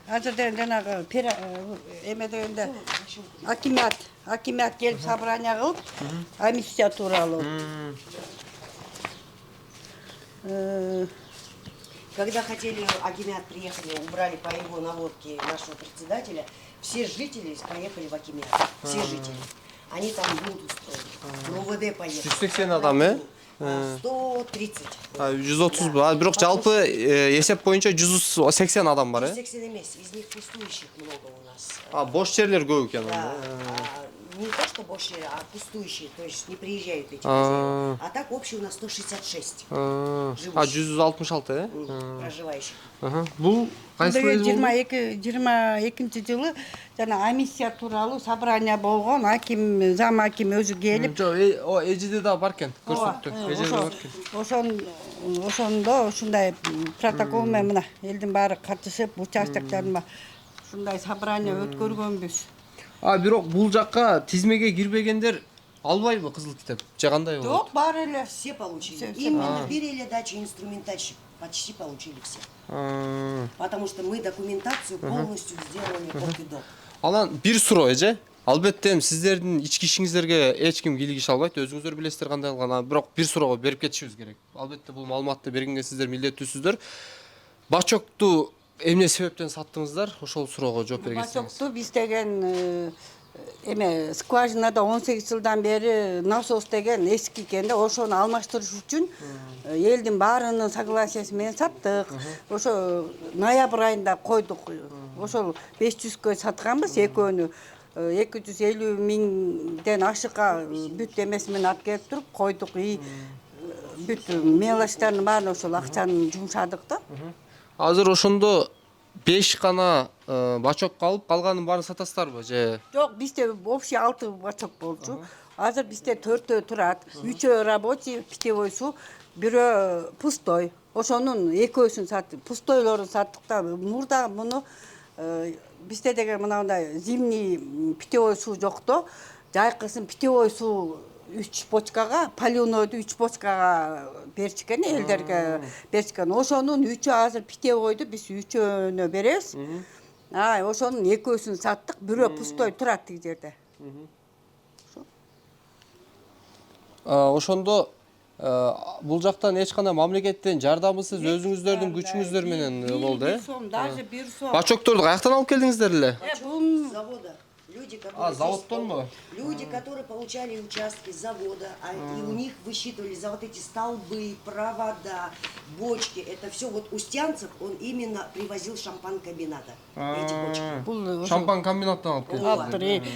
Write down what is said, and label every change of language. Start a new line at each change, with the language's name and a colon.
Kyrgyz: Азыр жанагы эме дегенде акимат келип собрание кылып амнистия тууралуу.
Russian: Когда хотели акимат приехали, убрали по его наводке нашего председателя, все жители поехали в акимат. Все жители. Они там бунт устроили. В ОВД поехали.
Kyrgyz: 180 адам, 130. 130. Бирок жалпы эсеп боюнча 180 адам бар, 180 эмес.
Russian: Из них пустующих много у нас.
Kyrgyz: Бош жерлер көп экен.
Russian: Да. Не то, что больше, а пустующие, то есть не приезжают эти хозяева. А так общий у нас 166 166, проживающих.
Kyrgyz: Бул кайсы Деген болду? 22 жылы жана амнистия тууралуу собрание болгон, зам аким өзү келип. Жок, эжеде да бар экен, көрсөттү. Эжеде бар экен. Ошондо ушундай протокол менен мына элдин баары катышып, участоктарына ушундай собрание өткөргөнбүз. Бирок бул жакка тизмеге кирбегендер албайбы кызыл китеп? Же кандай болот? Жок, бар эле.
Russian: Все получили. Именно берели дачи инструментальщик. Почти получили все. Потому что мы документацию полностью сделали от и до.
Kyrgyz: Анан бир суроо эже. Албетте сиздердин ички ишиңиздерге эч ким кийлигише албайт, өзүңүздөр билесиздер кандай кылган. Бирок бир суроого берип кетишибиз керек. Албетте бул маалыматты бергенге сиздер милдеттүүсүздөр. Бачокту эмне себептен саттыңыздар? Ошол суроого жооп бергенсиңиз. Бачокту биз деген эме скважинада 18 жылдан бери насос деген эски экен да, ошону алмаштырыш үчүн элдин баарынын согласиясы менен саттык. Ошо ноябрь айында койдук. Ошол 500кө сатканбыз экөөнү. 250 миңден ашыкка бүт эмеси менен алып келип туруп койдук. Бүт мелочтардын баарын ошол акчаны жумшадык да. Азыр ошондо 5 гана бачок калып, калганын баарын сатасыздарбы же? Жок, бизде общий 6 бачок болчу. Азыр бизде 4 турат. 3 рабочий, питьевойсу, бирөө пустой. Ошонун экөөсүн саттык. Пустойлорун саттык да. Мурда муну бизде деген мынандай зимний питьевой суу жокто. Жайкысын питьевой суу 3 бочкага, полюнойду 3 бочкага берчикен, элдерге берчикен. Ошонун 3-ü азыр питьевойду биз 3-ünө беребиз. Ошонун экөөсүн саттык, бирөө пустой турат тиги жерде. Ошондо бул жактан эч кандай мамлекеттен жардамысыз өзүңүздөрдүн күчүңүздөр менен болду, Даже бир сом. Бачокторду каяктан алып келдиңиздер эле?
Russian: С завода. Люди, которые
Kyrgyz: заводтон
Russian: люди, которые получали участки с завода, и у них высчитывали за вот эти столбы, провода, бочки. Это все вот Устянцев, он именно привозил шампан-комбината. Эти бочки.
Kyrgyz: Шампан комбинаттан алып келдиңиздер.